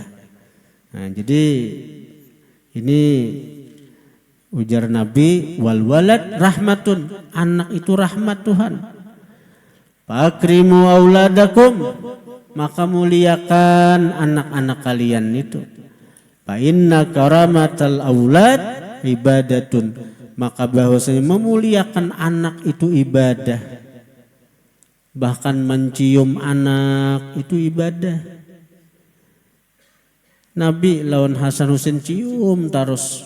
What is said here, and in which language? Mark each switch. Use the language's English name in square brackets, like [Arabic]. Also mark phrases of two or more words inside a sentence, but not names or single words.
[Banjar] Nah, jadi ini ujar Nabi, [Arabic] wal walad rahmatun, [Banjar] anak itu rahmat Tuhan. [Arabic] Fakrimu auladakum, [Indonesian] maka muliakan anak-anak kalian itu. [Arabic] Fa inna karamatal aulad ibadatun, [Indonesian] maka bahwasanya memuliakan anak itu ibadah. Bahkan mencium anak itu ibadah. [Banjar] Nabi lawan Hasan Husain cium terus.